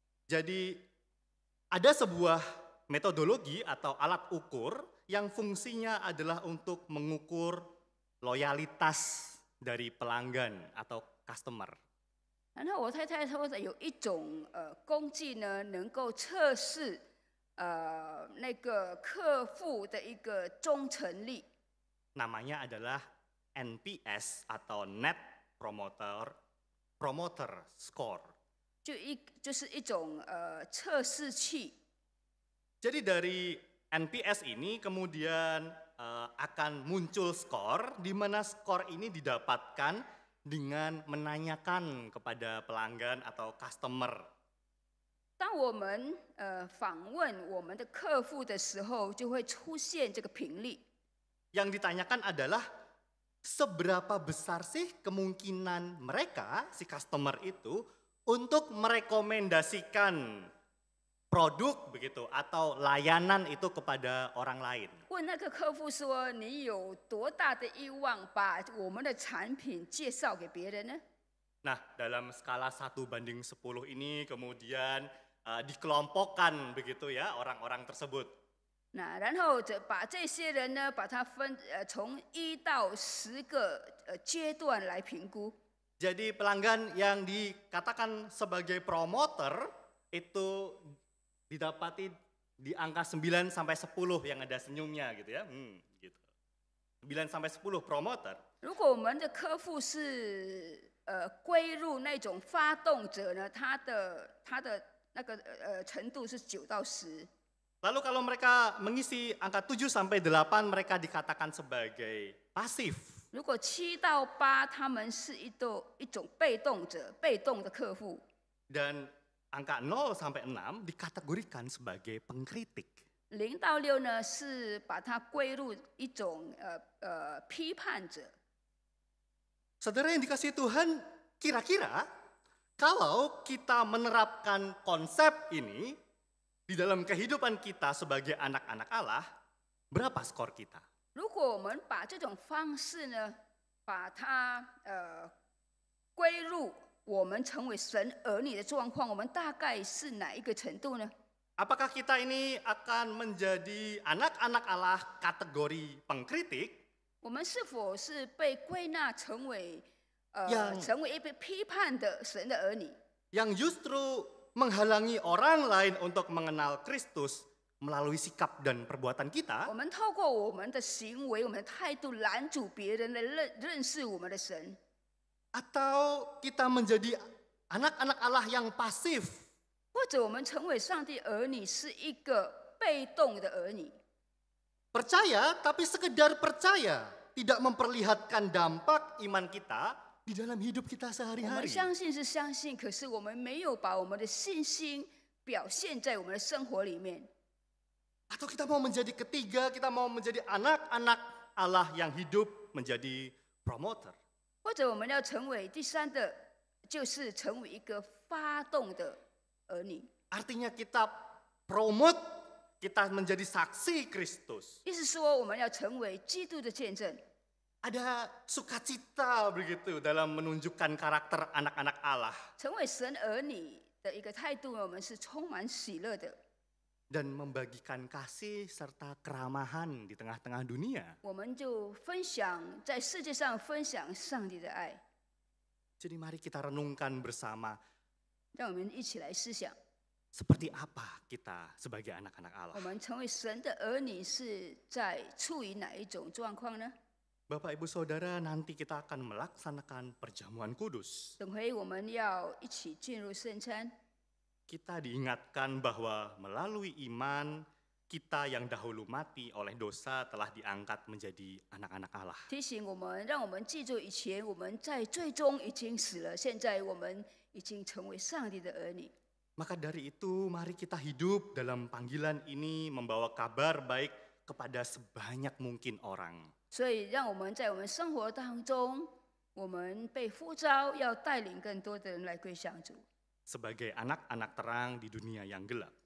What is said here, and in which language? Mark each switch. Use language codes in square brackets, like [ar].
[id] Jadi ada sebuah metodologi atau alat ukur yang fungsinya adalah untuk mengukur loyalitas dari pelanggan atau customer. [zh] 然后我太太说的有一种工具呢，能够测试那个客户的一个忠诚力。 [id] Namanya adalah NPS atau Net Promoter Score. [zh] 就是一种测试器。 [id] Jadi dari NPS ini kemudian akan muncul skor, di mana skor ini didapatkan dengan menanyakan kepada pelanggan atau customer. [zh] 当我们访问我们的客户的时候，就会出现这个频率。 [id] Yang ditanyakan adalah seberapa besar sih kemungkinan mereka, si customer itu, untuk merekomendasikan produk begitu atau layanan itu kepada orang lain. [zh] 问那个客户说：“你有多大的欲望把我们的产品介绍给别人呢？” [id] Nah, dalam skala 1:10 ini kemudian dikelompokkan begitu ya orang-orang tersebut. [zh] 那然后把这些人呢，把它从1到10个阶段来评估。 [id] Jadi pelanggan yang dikatakan sebagai promoter itu didapati di angka 9 sampai 10 yang ada senyumnya gitu ya. Gitu. 9 sampai 10 promoter. [zh] 如果我们的客户是归入那种发动者呢，他的那个程度是9到10。 [id] Lalu kalau mereka mengisi angka 7 sampai 8 mereka dikatakan sebagai pasif. [zh] 如果7到8他们是一种被动者，被动的客户。 [id] Dan angka 0 sampai 6 dikategorikan sebagai pengkritik. [zh] 0到6呢是把它归入一种批判者。 [id] Saudara yang dikasihi Tuhan, kira-kira kalau kita menerapkan konsep ini di dalam kehidupan kita sebagai anak-anak Allah, berapa skor kita? [zh] 如果我们把这种方式呢，把它归入我们成为神儿女的状况，我们大概是哪一个程度呢？ [id] Apakah kita ini akan menjadi anak-anak Allah kategori pengkritik? [zh] 我们是否是被归纳成为 [id] yang [zh] 成为一被批判的神的儿女？ [id] yang justru menghalangi orang lain untuk mengenal Kristus melalui sikap dan perbuatan kita, [zh] 我们透过我们的行为、我们的态度拦阻别人来认识我们的神， [id] atau kita menjadi anak-anak Allah yang pasif, [zh] 或者我们成为上帝儿女是一个被动的儿女， [id] percaya tapi sekedar percaya, tidak memperlihatkan dampak iman kita di dalam hidup kita sehari-hari. [zh] 相信是相信，可是我们没有把我们的信心表现在我们的生活里面。 [id] Atau kita mau menjadi ketiga, kita mau menjadi anak-anak Allah yang hidup menjadi promoter. [zh] 或者我们要成为第三的，就是成为一个发动的儿女。 [id] Artinya kita promote, kita menjadi saksi Kristus. [zh] 意思说，我们要成为基督的见证。 [id] Ada sukacita begitu dalam menunjukkan karakter anak-anak Allah. [zh] 成为神儿女的一个态度，我们是充满喜乐的。 [id] Dan membagikan kasih serta keramahan di tengah-tengah dunia. [zh] 我们就分享在世界上分享上帝的爱， [id] Jadi mari kita renungkan bersama [zh] 让我们一起来思想， [id] seperti apa kita sebagai anak-anak [zh] 我 [id] Allah. [zh] 们成为神的儿女是在处于哪一种状况呢？ [id] Bapak Ibu Saudara, nanti kita akan melaksanakan perjamuan kudus. [zh] 等会我们要一起进入圣餐， [id] Kita diingatkan bahwa melalui iman, kita yang dahulu mati oleh dosa telah diangkat menjadi anak-anak Allah. [zh] 提醒我们，让我们记住以前我们在最终已经死了，现在我们已经成为上帝的儿女。 [id] Maka dari itu, mari kita hidup dalam panggilan ini membawa kabar baik kepada sebanyak mungkin orang. [zh] 所以，让我们在我们生活当中，我们被呼召要带领更多的人来归向主， [id] Sebagai anak-anak terang di dunia yang gelap.